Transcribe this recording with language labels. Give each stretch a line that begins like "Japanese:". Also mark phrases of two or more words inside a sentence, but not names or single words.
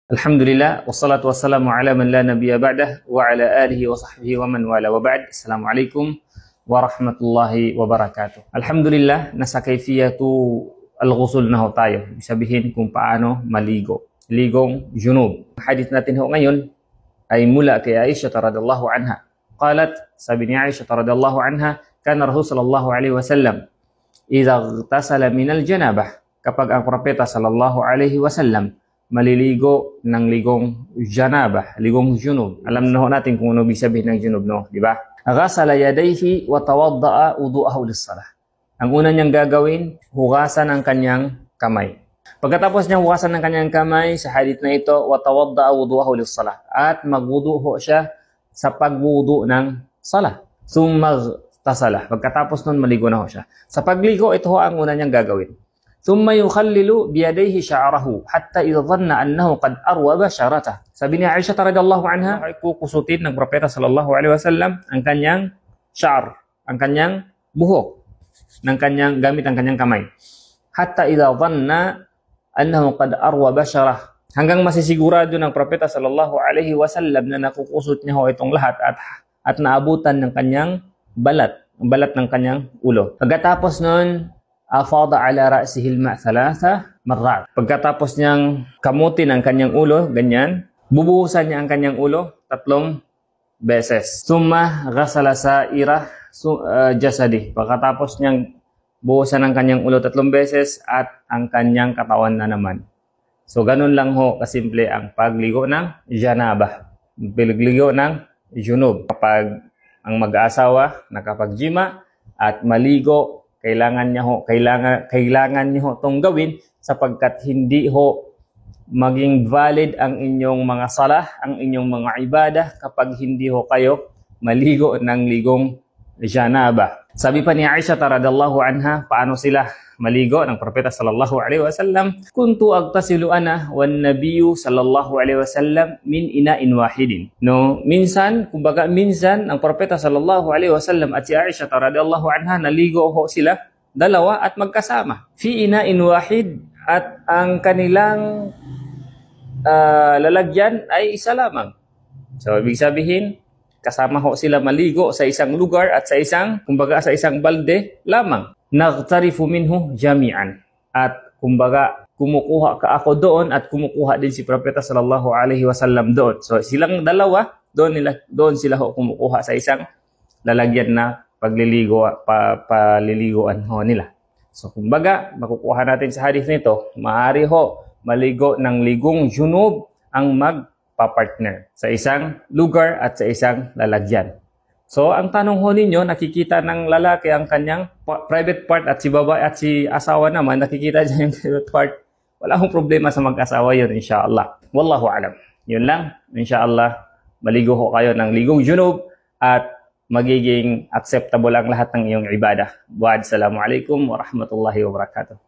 Arabic: الحمد لله والصلاة والسلام على من لا نبي بعده وعلى آله وصحبه ومن والاه وبعد. السلام عليكم ورحمة الله وبركاته.
Filipino: Alhamdulillah, nasa
Arabic: كيفية الغسل
Filipino: na ho tayo. Ibig sabihin kung paano maligo. Ligong junub. Ang hadith natin ho ngayon ay mula kay Aisha
Arabic: رضي الله عنها. Qalat,
Filipino: sabi ni
Arabic: Aisha رضي الله عنها كان رسول صلى الله عليه وسلم إذا اغتسل من الجنابة,
Filipino: kapag ang propeta
Arabic: صلى الله عليه وسلم
Filipino: maliligo ng ligong janabah, ligong junub. Alam na ho natin kung ano ibig sabihin ng junub, no? Di ba?
Arabic: غسل يديه وتوضأ وضوءه للصلاة.
Filipino: Ang una niyang gagawin, hugasan ang kanyang kamay. Pagkatapos niyang hugasan ng kanyang kamay, sa hadith na ito,
Arabic: وتوضأ وضوءه للصلاة.
Filipino: At magwudu ho siya sa pagwudu ng salah.
Arabic: ثم اغتسل.
Filipino: Pagkatapos nun, maligo na ho siya. Sa pagligo, ito ho ang una niyang gagawin.
Arabic: ثم يخلل بيديه شعره حتى إذا ظن أنه قد أروب شعرته.
Filipino: Sabi ni Aisha
Arabic: رضي الله عنها,
Filipino: ay kukusutin ng propeta
Arabic: صلى الله عليه وسلم
Filipino: ang kanyang sha'r, ang kanyang buhok, gamit ang kanyang kamay.
Arabic: حتى إذا ظن أنه قد أروى بشرته.
Filipino: Hanggang masisigurado ng propeta
Arabic: صلى الله عليه وسلم
Filipino: na nakukusot niya ho itong lahat at naabutan ng kanyang balat, ang balat ng kanyang ulo. Pagkatapos noon,
Arabic: أفاض على رأسه الماء ثلاث مرات.
Filipino: Pagkatapos niyang kamutin ang kanyang ulo, ganyan, bubuhusan niya ang kanyang ulo 3 beses.
Arabic: ثم غسل سائر جسده.
Filipino: Pagkatapos niyang buhusan ang kanyang ulo 3 beses at ang kanyang katawan na naman. So ganun lang ho kasimple ang pagligo ng janabah. Pagligo ng junub. Kapag ang mag-aasawa nakapagjima at maligo, kailangan niyo ho itong gawin sapagkat hindi ho maging valid ang inyong mga salah, ang inyong mga ibadah kapag hindi ho kayo maligo ng ligong janabah. Sabi pa ni Aisha
Arabic: رضي الله عنها,
Filipino: paano sila maligo ng propeta
Arabic: صلى الله عليه وسلم? كنت أغتسل أنا والنبي صلى الله عليه وسلم من إناء واحد.
Filipino: No, minsan ang propeta
Arabic: صلى الله عليه وسلم
Filipino: at si Aisha
Arabic: رضي الله عنها
Filipino: naligo ho sila dalawa at magkasama.
Arabic: في إناء واحد,
Filipino: at ang kanilang lalagyan ay isa lamang. So ibig sabihin, kasama ho sila maligo sa isang lugar at sa isang balde lamang.
Arabic: نغترف منه جميعا.
Filipino: At kumukuha ka ako doon at kumukuha din si propeta
Arabic: صلى الله عليه وسلم
Filipino: doon. So silang dalawa, doon sila ho kumukuha sa isang lalagyan na paliliguan ho nila. So makukuha natin sa hadith nito, maaari ho maligo ng ligong junub ang magpa-partner sa isang lugar at sa isang lalagyan. So, ang tanong ho ninyo, nakikita ng lalaki ang kanyang private part at si babae at si asawa naman, nakikita niya yung private part. Wala akong problema sa mag-asawa yun, insyaAllah.
Arabic: والله أعلم.
Filipino: Yun lang, insyaAllah, maligo ho kayo ng ligong junub at magiging acceptable ang lahat ng iyong ibadah.
Arabic: السلام عليكم ورحمة الله وبركاته.